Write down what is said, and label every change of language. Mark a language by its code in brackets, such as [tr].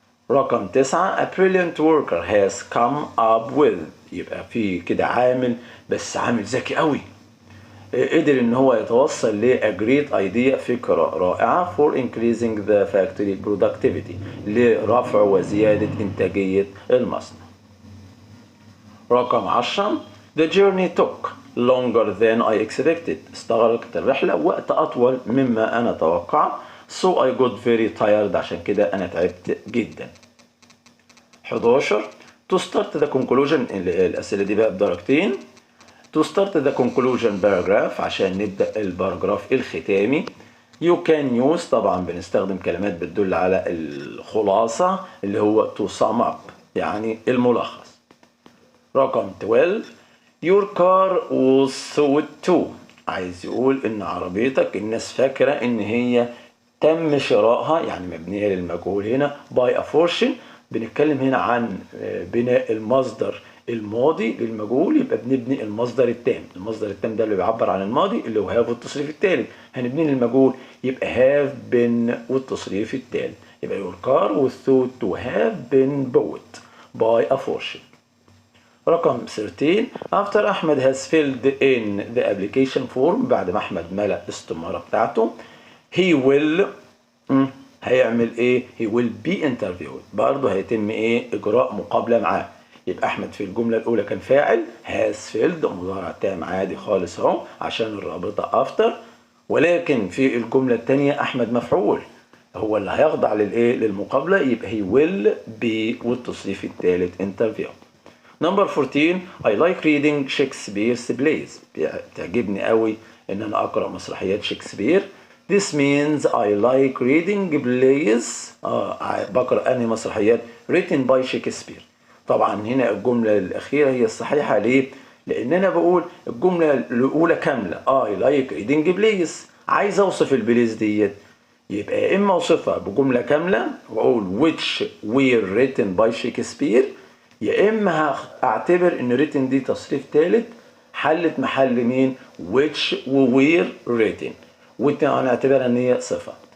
[ar] رقم 9، [en] a brilliant worker has come up with. [ar] يبقى في كده عامل، بس عامل ذكي قوي، قدر ان هو يتوصل ل [en] a great idea، [ar] فكرة رائعة [en] for increasing the factory productivity، [ar] لرفع وزيادة انتاجية المصنع. رقم 10، [en] the journey took longer than I expected. [ar] استغرقت الرحلة وقت أطول مما أنا توقع. [en] so I got very tired، [ar] عشان كده أنا تعبت جدا. [en] 11، to start the conclusion، [ar] الأسئلة دي بقى بدرجتين. [en] to start the conclusion paragraph [ar] عشان نبدأ الباراجراف الختامي. [en] you can use، [ar] طبعا بنستخدم كلمات بتدل على الخلاصة اللي هو [en] to sum up [ar] يعني الملخص. رقم 12، [en] your car was sold to. [ar] عايز يقول ان عربيتك الناس فاكرة ان هي تم شرائها، يعني مبنية للمجهول هنا [en] by a fortune. [ar] بنتكلم هنا عن بناء المصدر الماضي للمجهول، يبقى بنبني المصدر التام. المصدر التام ده اللي بيعبر عن الماضي اللي هو have والتصريف التالي. هنبني للمجهول يبقى have been والتصريف التالي. يبقى [en] your car was thought to have been bought by a fortune. [ar] رقم 13، [en] after [ar] أحمد [en] has filled in the application form، [ar] بعد ما أحمد ملأ الاستمارة بتاعته، [en] he will [ar] هيعمل ايه؟ [en] he will be interviewed، [ar] برضه هيتم ايه؟ إجراء مقابلة معاه. يبقى أحمد في الجملة الأولى كان فاعل has filled، مضارع تام عادي خالص أهو عشان الرابطة after، ولكن في الجملة الثانية أحمد مفعول هو اللي هيخضع للإيه؟ للمقابلة، يبقى [en] he will be [ar] والتصريف الثالث interview. [en] Number 14، I like reading Shakespeare's plays. [ar] بتعجبني قوي إن أنا أقرأ مسرحيات شكسبير. [en] This means I like reading plays. [ar] بقرأ أنهي مسرحيات [en] written by Shakespeare. [ar] طبعا هنا الجملة الأخيرة هي الصحيحة. ليه؟ لأن أنا بقول الجملة الأولى كاملة [en] I like reading plays، [ar] عايز أوصف البليز ديت، يبقى يا إما أوصفها بجملة كاملة وأقول [en] which were written by Shakespeare، [ar] يا إما أعتبر إن written دي تصريف ثالث حلت محل مين؟ [en] which were written، [ar] ونعتبرها إن هي صفة.